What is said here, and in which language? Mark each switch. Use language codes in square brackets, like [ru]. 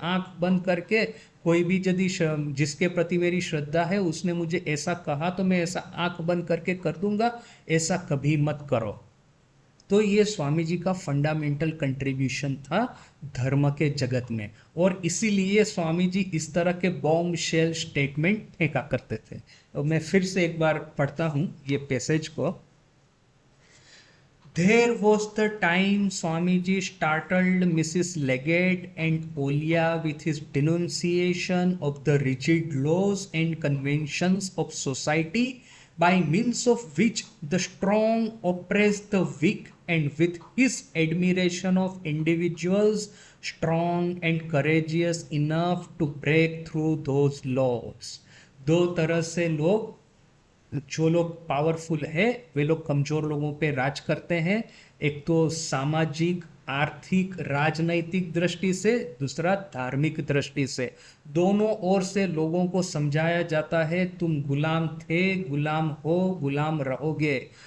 [hi] आंख बंद करके, कोई भी यदि जिसके प्रति मेरी श्रद्धा है उसने मुझे ऐसा कहा तो मैं ऐसा आंख बंद करके कर दूंगा, ऐसा कभी मत करो। तो ये स्वामी जी का फंडामेंटल कंट्रीब्यूशन था धर्म के जगत में, और इसीलिए स्वामी जी इस तरह के [en] bombshell statement [hi] फेंका करते थे। और मैं फिर से एक बार पढ़ता हूँ ये पैसेज को। [en] There was the time Swamiji startled Mrs. Leggett and Olia with his denunciation of the rigid laws and conventions of society by means of which the strong oppress the weak, and with his admiration of individuals strong and courageous enough to break through those laws। [hi] दो तरह से लोग, जो लोग powerful है वे लोग कमजोर लोगों पे राज करते हैं, एक तो सामाजिक आर्थिक राजनैतिक दृष्टि से, दूसरा धार्मिक दृष्टि से। दोनों ओर से लोगों को समझाया जाता है तुम गुलाम थे, गुलाम हो, गुलाम रहोगे।